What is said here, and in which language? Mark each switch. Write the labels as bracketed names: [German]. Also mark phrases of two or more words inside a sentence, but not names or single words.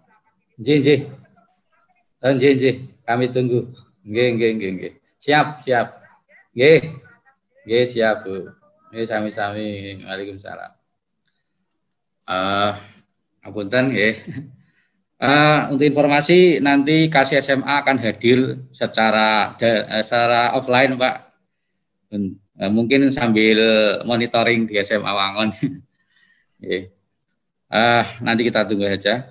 [Indonesian] Kami tunggu. [Javanese] Nggih. Siap. Nggih, siap, Bu. Nggih, sami-sami. Waalaikumsalam. Apunten nggih. [Indonesian] Untuk informasi nanti Kasih SMA akan hadir secara offline, Pak. Mungkin sambil monitoring di SMA Wangon. Nanti kita tunggu saja.